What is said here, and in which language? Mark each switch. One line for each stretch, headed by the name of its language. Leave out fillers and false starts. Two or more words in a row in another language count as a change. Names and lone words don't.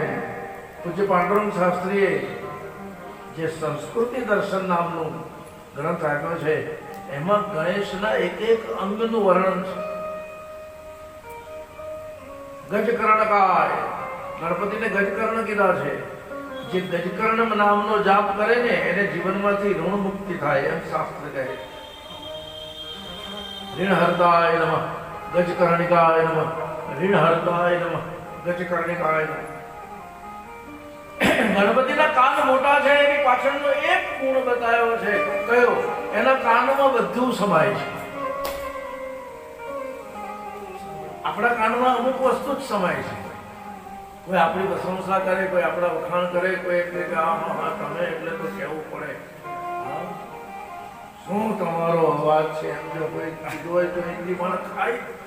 Gujarati: પૂજ્ય પાંડુરંગ શાસ્ત્રીએ જે સંસ્કૃતિ દર્શન નામનું ગ્રંથ આપ્યો છે એમાં ગણેશના એક એક અંગનું વર્ણન છે. ગજકર્ણકાય, ગણપતિને ગજકર્ણ કીધા છે. જે ગજકર્ણ નામનો જાપ કરે ને એને જીવનમાંથી ઋણ મુક્તિ થાય એમ શાસ્ત્ર કહે.
Sanskrit: ऋणहर्ताय नमः गजकर्णिकाय नमः ऋणहर्ताय नमः गजकर्णिकाय नमः.
Gujarati: ગણપતિના કાન મોટા છે એની પાછળનો એક ગુણ બતાવ્યો છે. કયો? એના કાનમાં બધું સમાય છે. આપણા કાનમાં અમુક વસ્તુ જ સમાય છે. કોઈ આપણી પ્રશંસા કરે, કોઈ આપણા વખાણ કરે, કોઈ એટલે કે હા તમે એટલે તો કહેવું પડે, શું તમારો અવાજ છે એમ જો કોઈ કીધું હોય તો એટલી પણ ખાય.